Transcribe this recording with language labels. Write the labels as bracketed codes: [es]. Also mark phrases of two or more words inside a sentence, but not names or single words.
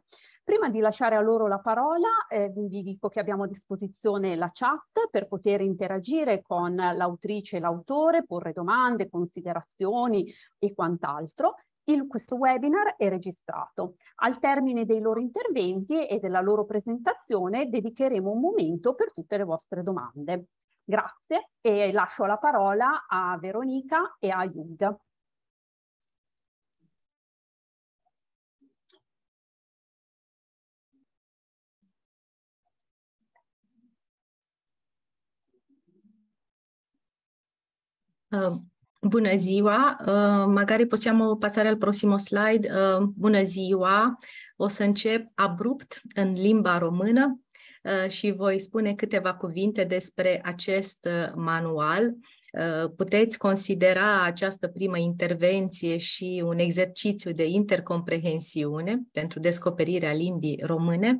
[it] Prima di lasciare a loro la parola, vi dico che abbiamo a disposizione la chat per poter interagire con l'autrice e l'autore, porre domande, considerazioni e quant'altro. Questo webinar è registrato. Al termine dei loro interventi e della loro presentazione dedicheremo un momento per tutte le vostre domande. Grazie e lascio la parola a Veronica e a Hugh. [ro] Bună ziua, [it] magari possiamo passare al prossimo slide. [ro] Bună ziua, o să încep abrupt în limba română și voi spune câteva cuvinte despre acest manual. Puteți considera această primă intervenție și un exercițiu de intercomprehensiune pentru descoperirea limbii române.